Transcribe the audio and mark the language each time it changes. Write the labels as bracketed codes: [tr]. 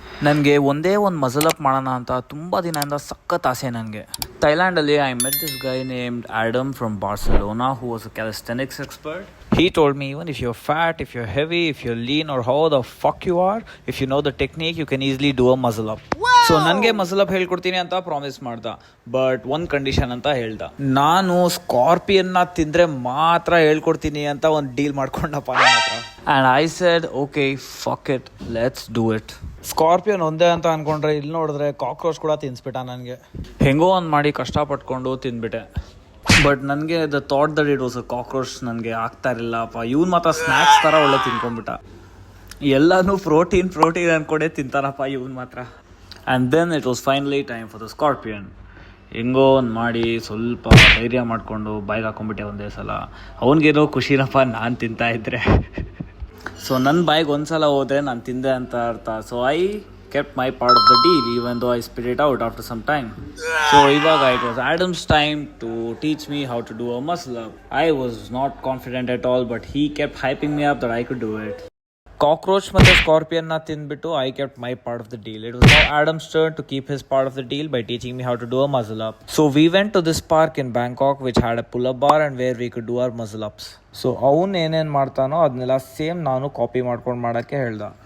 [kn] ನನಗೆ ಒಂದೇ ಒಂದು ಮಸಲ್ ಅಪ್ ಮಾಡೋಣ ಅಂತ ತುಂಬ ದಿನದಿಂದ ಸಖತ್ ಆಸೆ ನನಗೆ. [en] ಥೈಲ್ಯಾಂಡಲ್ಲಿ I met this guy named Adam from Barcelona who was a calisthenics expert. He told me even if you're fat, if you're heavy, if you're lean or how the fuck you are, if you know the technique, you can easily do a muscle up. [kn] So ನನಗೆ muscle up ಹೇಳ್ಕೊಡ್ತೀನಿ ಅಂತ promise ಮಾಡ್ದ. But ಒಂದು condition ಅಂತ ಹೇಳ್ದ, ನಾನು ಸ್ಕಾರ್ಪಿಯನ್ನ ತಿಂದರೆ ಮಾತ್ರ ಹೇಳ್ಕೊಡ್ತೀನಿ ಅಂತ ಒಂದು ಡೀಲ್ ಮಾಡ್ಕೊಂಡಪ್ಪ ನನ್ನ ಹತ್ರ. [en] And I said okay fuck it, let's do it. [kn] Scorpion ಒಂದೇ ಅಂತ ಅನ್ಕೊಂಡ್ರೆ ಇಲ್ಲಿ ನೋಡಿದ್ರೆ ಕಾಕ್ರೋಚ್ ಕೂಡ ತಿನ್ಸ್ಬಿಟ್ಟ ನನಗೆ. ಹೆಂಗೋ ಒಂದು ಮಾಡಿ ಕಷ್ಟಪಟ್ಕೊಂಡು ತಿಂದ್ಬಿಟ್ಟೆ. ಬಟ್ ನನಗೆ [en] the thought that it was a cockroach [kn] ನನಗೆ ಆಗ್ತಾ ಇರಲಿಲ್ಲಪ್ಪ. ಇವ್ನು ಮಾತ್ರ ಸ್ನ್ಯಾಕ್ಸ್ ಥರ ಒಳ್ಳೆ ತಿನ್ಕೊಂಡ್ಬಿಟ್ಟ. ಎಲ್ಲನೂ ಪ್ರೋಟೀನ್ ಅಂದ್ಕೊಂಡೇ ತಿಂತಾರಪ್ಪ ಇವ್ನು ಮಾತ್ರ. [en] And then it was finally time for the scorpion. [kn] ಹೆಂಗೋ ಒಂದು ಮಾಡಿ ಸ್ವಲ್ಪ ಧೈರ್ಯ ಮಾಡಿಕೊಂಡು ಬಾಯ್ಗೆ ಹಾಕೊಂಡ್ಬಿಟ್ಟೆ ಒಂದೇ ಸಲ. ಅವ್ನಿಗೇನೋ ಖುಷಿನಪ್ಪ ನಾನು ತಿಂತಾ ಇದ್ದರೆ. ಸೊ ನನ್ನ ಬಾಯಿಗೆ ಒಂದು ಸಲ ಹೋದರೆ ನಾನು ತಿಂದೆ ಅಂತ ಅರ್ಥ. [en] So I kept my part of the deal even though I spit it out after some time. So ivaga it was Adam's time to teach me how to do a muscle up. I was not confident at all, but he kept hyping me up that I could do it. Cockroach [kn] ಮತ್ತೆ scorpion ನ ತಿಂದ್ಬಿಟ್ಟು [en] I kept my part of the deal. It was now Adam's turn to keep his part of the deal by teaching me how to do a muscle up. So we went to this park in Bangkok which had a pull-up bar and where we could do our muscle ups. [kn] So ಅವನು ಏನೇನು ಮಾಡ್ತಾನೋ ಅದನ್ನೆಲ್ಲ same ನಾನು copy ಮಾಡ್ಕೊಂಡು ಮಾಡೋಕ್ಕೆ ಹೇಳ್ದ.